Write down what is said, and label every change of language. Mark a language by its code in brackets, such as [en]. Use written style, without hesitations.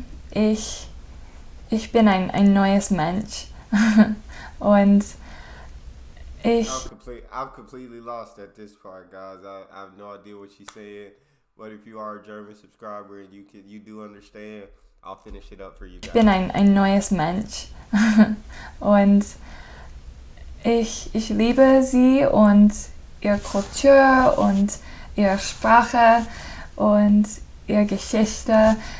[de] Ich bin ein neues Mensch. Und [en] I'm completely lost at this part, guys. I have no idea what she said. But if you are a German subscriber and you do understand, I'll finish it up for you guys. [de] Ich bin ein neues Mensch. Und ich liebe sie und ihre Kultur und ihre Sprache und ihre Geschichte.